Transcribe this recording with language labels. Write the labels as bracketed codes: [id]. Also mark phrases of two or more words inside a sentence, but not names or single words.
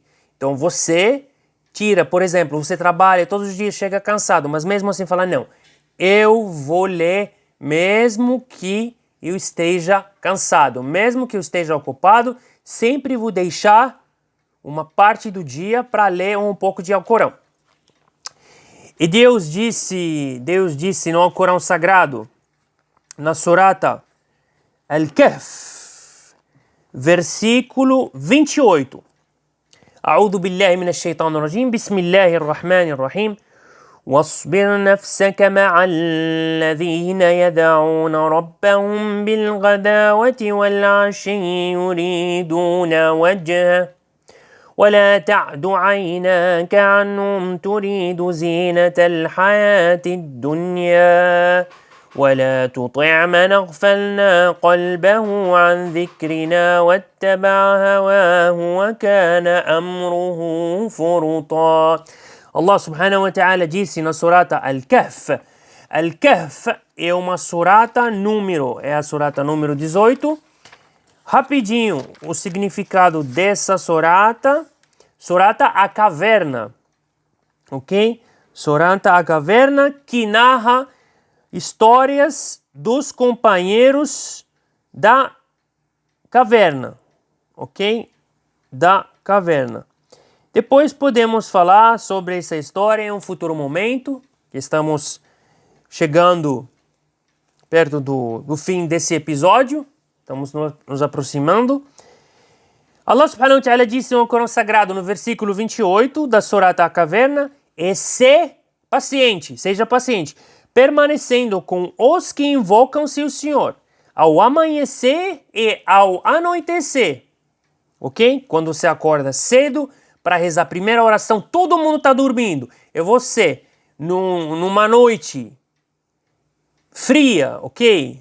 [pt] Então você tira, por exemplo, você trabalha todos os dias, chega cansado, mas mesmo assim fala, não, eu vou ler mesmo que eu esteja cansado. Mesmo que eu esteja ocupado, sempre vou deixar uma parte do dia para ler um pouco de Alcorão. E Deus disse no Alcorão Sagrado, na Surata Al-Kahf, versículo 28. [ar] أعوذ بالله من الشيطان الرجيم بسم الله الرحمن الرحيم واصبر نفسك مع الذين يدعون ربهم بالغداوة والعشي يريدون وجهه ولا تعد عيناك عنهم تريد زينة الحياة الدنيا ولا تطع من أغفلنا قلبه عن ذكرنا واتبع هواه وكان أمره فرطا. [pt] Allah [ar] سبحانه وتعالى [pt] disse na surata Al-Kahf. Al-Kahf é uma surata é a surata número 18. Rapidinho, o significado dessa surata a caverna, ok? Surata a caverna que narra histórias dos companheiros da caverna, ok? Da caverna. Depois podemos falar sobre essa história em um futuro momento, que estamos chegando perto do fim desse episódio, estamos nos aproximando. Allah [ar] سبحانه وتعالى [pt] disse no Corão Sagrado, no versículo 28 da Surata a Caverna, e seja paciente, permanecendo com os que invocam seu Senhor, ao amanhecer e ao anoitecer, ok? Quando você acorda cedo para rezar a primeira oração, todo mundo está dormindo, e você, numa noite fria, ok?